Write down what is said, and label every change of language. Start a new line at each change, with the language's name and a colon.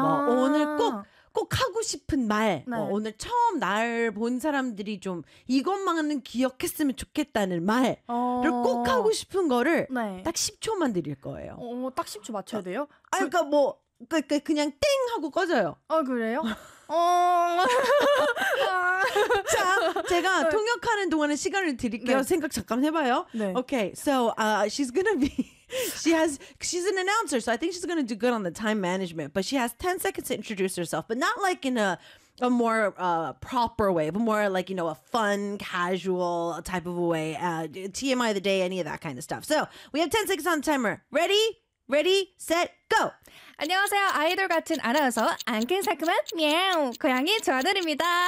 Korean: 뭐 오늘 꼭 하고 싶은 말 네. 뭐 오늘 처음 날 본 사람들이 좀 이것만은 기억했으면 좋겠다는 말을 꼭 하고 싶은 거를 네. 딱 10초만 드릴 거예요. 딱 10초 맞춰야 돼요? 그러니까 그냥 땡 하고 꺼져요. 아 그래요? 자 제가 네. 통역하는 동안에 시간을 드릴게요. 네. 생각 잠깐 해봐요. 네.
English: Okay, so she's gonna be She's an announcer, so I think she's going to do good on the time management. But she has 10 seconds to introduce herself, but not like in a more proper way, but more like, you know, a fun, casual type of a way. TMI of the day, any of that kind of stuff. So we have 10 seconds on the timer. Ready, set, go.
Korean: 안녕하세요. 아이돌 같은 아나운서 앙큼살큼한 미야오 고양이 조하늘입니다.